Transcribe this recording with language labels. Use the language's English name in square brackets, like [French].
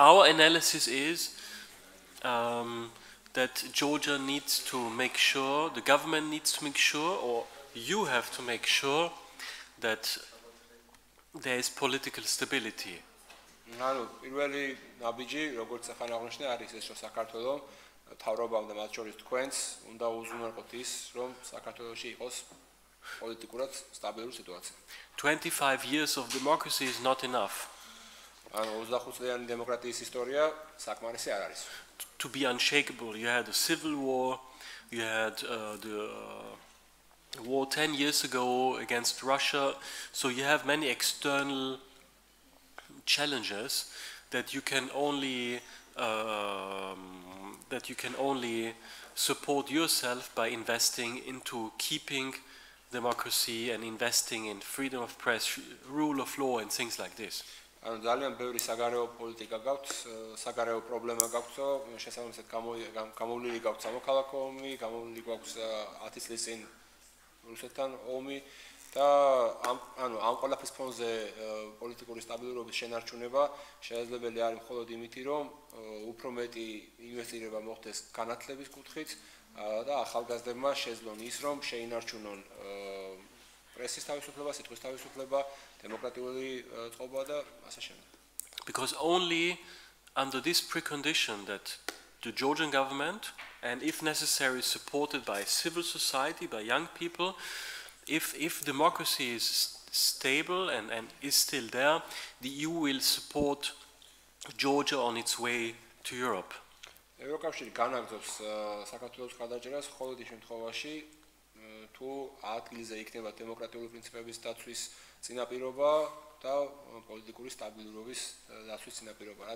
[English] Our analysis is that Georgia needs to make sure, the government needs to make sure, or you have to make sure that there is political stability. [Georgian] ანუ პირველი ნაბიჯი, როგორც ახლა აღნიშნე, არის ეს, რომ საქართველოს თავრობამ და მათ შორის თქვენს უნდა უზრუნველყოთ ის, რომ საქართველოში იყოს პოლიტიკურად სტაბილური სიტუაცია. [English] 25 years of democracy is not enough. [Georgian] ანუ 25 წლიანი დემოკრატიის ისტორია საკმარისი არ არის. [English] To be unshakable, you had a civil war, you had the war 10 years ago against Russia, so you have many external challenges that you can only support yourself by investing into keeping democracy and investing in freedom of press, rule of law and things like this. [Georgian] ანუ ძალიან ბევრი საგარეო პოლიტიკა გაქვს, საგარეო პრობლემა გაქვს, შესაბამისად გამოვლილი გაქვს სამოქალაქო ომი, გამოვლილი გაქვს 10 წლის წინ რუსეთთან ომი და ამ ყველაფრის ფონზე პოლიტიკური სტაბილურობის შენარჩუნება შესაძლებელი არის მხოლოდ იმითი, რომ უფრო მეტი ინვესტირება მოხდეს განათლების კუთხით და ახალგაზრდებმა შეძლონ ის, რომ შეინარჩუნონ პრესის თავისუფლება, სიტყვის თავისუფლება, დემოკრატიული წყობა და ასე შემდეგ. [English] Because only under this precondition that the Georgian government, and if necessary supported by civil society, by young people, if democracy is stable and is still there, the EU will support Georgia on its way to Europe. [Georgian] ევროკავშირი განაგრძობს საქართველოს გადაჭერას მხოლოდ იმ შემთხვევაში, თუ ადგილზე იქნება დემოკრატიული პრინციპების დაცვის წინაპირობა და პოლიტიკური სტაბილურობის დაცვის წინაპირობა.